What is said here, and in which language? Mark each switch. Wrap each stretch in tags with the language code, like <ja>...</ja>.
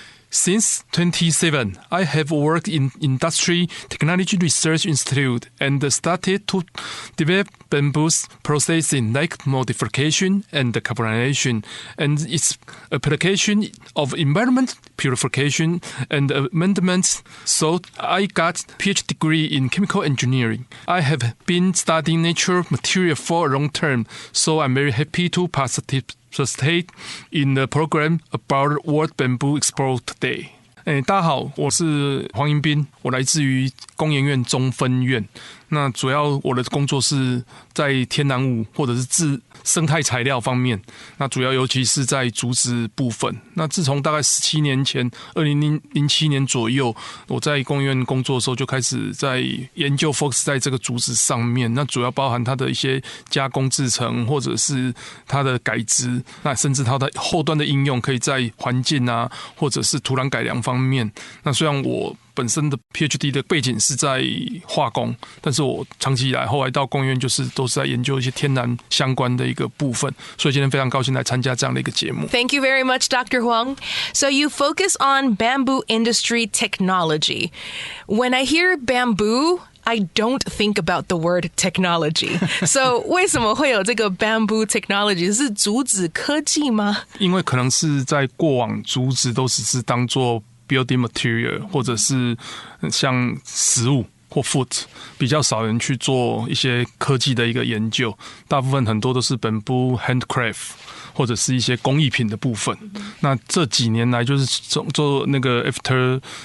<en>Since 2007, I have worked in Industry Technology Research Institute and started to develop bamboo's processing like modification and carbonization and its application of environment purification and amendments. So I got a PhD degree in chemical engineering. I have been studying natural material for a long time, so I'm very happy to participate in the program about World Bamboo Expo today.</en> <zh>大家好，我是黄盈斌，我来自于工研院中分院。那主要我的工作是在天然物或者是生态材料方面，那主要尤其是在竹子部分。那自从大概17年前，2007年左右，我在工研院工作的时候就开始在研究 focus 在这个竹子上面。那主要包含它的一些加工制成，或者是它的改质，那甚至它的后端的应用，可以在环境啊，或者是土壤改良方面。那虽然我本身的 PhD 的背景是在化工，但是我长期以来后来到工研院就是都是在研究一些天然相关的一个部分，所以今天非常高兴来参加这样的一个节目。</zh> <en>Thank you very much, Dr. Huang. So you focus on bamboo industry technology. When I hear bamboo, I don't think about the word technology.</en> <zh>So 为什么会有这个</zh> <en>bamboo technology?</en> <zh>是竹子科技吗？因为可能是在过往竹子都只是当作</zh> <en>building material</en> <zh>或者是像食物或 food， 比较少人去做一些科技的一个研究，大部分很多都是</zh> <en>bamboo handcraft</en> <zh>或者是一些工艺品的部分。那这几年来就是做那个 after</zh>